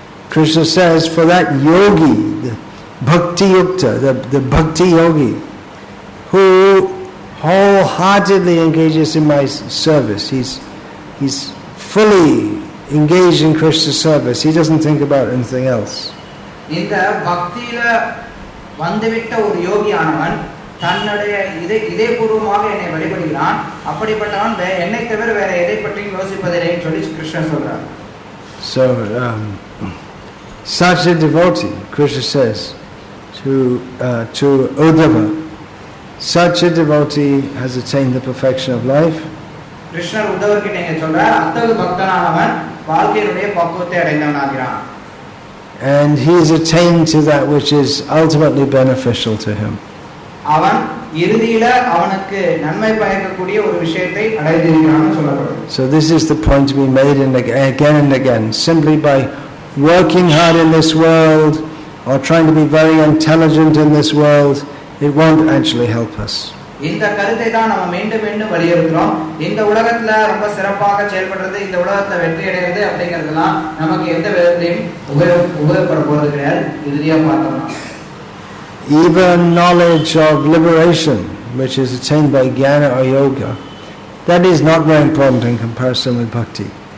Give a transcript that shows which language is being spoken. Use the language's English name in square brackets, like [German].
[English] Krishna says, for that yogi, the bhakti yukta, the bhakti yogi, who wholeheartedly engages in my service, he's fully engaged in Krishna's service, he doesn't think about anything else. [Tamil] இந்த பக்தியில வந்துவிட்ட ஒரு யோகியானவன் தன்னுடைய இதயபூர்வமாக என்னை வழிபடுகிறான், அப்படிப்பட்டவன் என்னை தவிர வேற எதை பற்றியும் யோசிப்பதில்லைன்னு சொல்லி கிருஷ்ணன் சொல்றார். [English] So such a devotee, Krishna says to Uddhava, such a devotee has attained the perfection of life. [Tamil] Krishna உத்தவர்கிட்ட இங்க சொல்றார், அத்தகு பக்தனானவன் வாழ்க்கையினுடைய பக்குவத்தை அடைந்தவனாகிறான். [English] And he is attained to that which is ultimately beneficial to him. [Tamil] அவன் இறுதியில அவனுக்கு நன்மை பயக்கக்கூடிய ஒரு விஷயத்தை அடைந்திருக்கிறான்னு சொல்லப்படுது. [English] So this is the point to be made again and again. Simply by working hard in this world or trying to be very intelligent in this world, it won't actually help us. [Tamil] இந்த கருத்தை தான் நம்ம மீண்டும் மீண்டும் வலியுறுத்துறோம். இந்த உலகத்துல ரொம்ப சிறப்பாக செயல்படுறது, இந்த உலகத்துல வெற்றி அடைகிறது அப்படிங்கிறதுலாம் நமக்கு எந்த விதத்திலையும் உபயோகப்பட போறது கிடையாது. இறுதியா பார்த்தோம்னா [English] even knowledge of liberation, which is attained by jnana or yoga, that is not very important in comparison with bhakti.